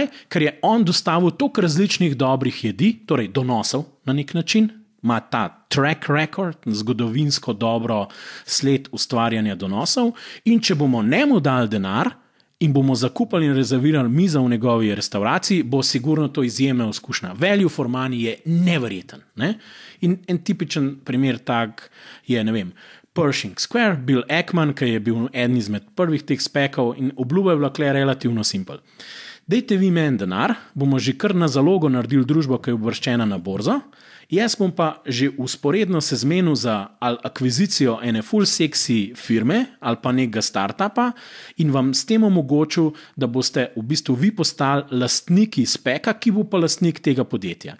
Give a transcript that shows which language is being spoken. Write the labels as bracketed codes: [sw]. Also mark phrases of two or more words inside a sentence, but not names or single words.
[sl] Ker je on dostavil toliko različnih dobrih jedi, torej donosov na nek način, ima ta [en] track record, [sl] zgodovinsko dobro sled ustvarjanja donosov in če bomo njemu dali denar in bomo zakupali in rezervirali mizo v njegovi restauraciji, bo sigurno to izjemna izkušnja. [en] Value for money [sl] je neverjeten. In en tipičen primer tak je, Pershing Square, Bill Ackman, ki je bil eden izmed prvih teh SPAC-ov in obljuba je bila kle relativno simpel. Dejte vi meni denar, bomo že kar na zalogo naredili družbo, ki je uvrščena na borzo, jaz bom pa že usporedno se zmenil za akvizicijo ene full sexy firme ali pa nekega startupa in vam s tem omogočil, da boste v bistvu vi postali lastniki SPAC-a, ki bo pa lastnik tega podjetja.